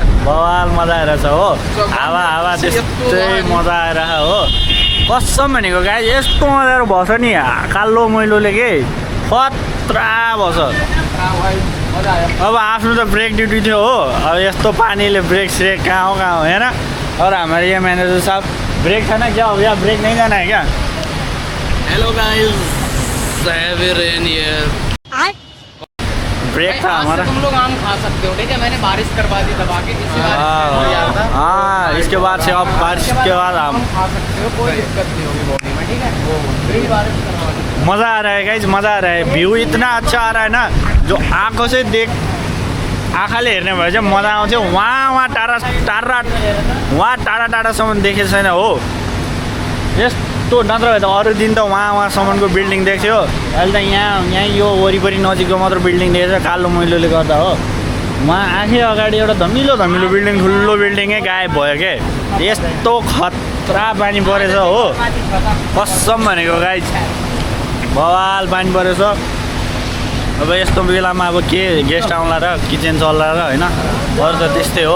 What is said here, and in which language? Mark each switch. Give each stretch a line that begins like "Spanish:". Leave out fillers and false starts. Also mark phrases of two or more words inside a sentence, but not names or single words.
Nepali: बवाल मजा आइरहेछ हो हावा त्यस्तै मजा आइरह हो कसम भनेको गाई यस्तो मजाहरू भएछ नि कालो मैलोले के खतरा भएछ अब आफ्नो त
English: break duty
Nepali: थियो हो अब यस्तो पानीले ब्रेक स्रेक कहाँ हो होइन
Hindi: और हमारे ये मैनेजर साहब ब्रेक था ना क्या हो गया ब्रेक नहीं जाना है क्या
English: Hello guys heavy rain here
Hindi: ब्रेक था हमारा तुम लोग आम खा सकते हो ठीक है मैंने बारिश करवा दी दबा के हाँ इसके बाद से अब बारिश के बाद आम खा सकते हो कोई दिक्कत नहीं होगी बॉडी में ठीक है बारिश करवा दी मज़ा आ रहा है गाइस मज़ा आ रहा है भ्यू इतना अच्छा आ रहा है ना जो आँखों से
Nepali: आँखाले हेर्ने भए चाहिँ मजा आउँछ वहाँ टाढासम्म देखेको छैन हो यस्तो नत्र भए त अरू दिन त वहाँसम्मको बिल्डिङ देख्थ्यो अहिले त यहाँ यो वरिपरि नजिकको मात्र बिल्डिङ देखेछ कालो मैलोले गर्दा हो वहाँ आँखे अगाडि एउटा धमिलो बिल्डिङ ठुलो बिल्डिङै गायब भयो के यस्तो खतरा पानी परेछ हो कसम भनेको गाइस बवाल पानी परेछ अब यस्तो बेलामा अब के गेस्ट आउला र किचन चल्ला र होइन अरू त त्यस्तै हो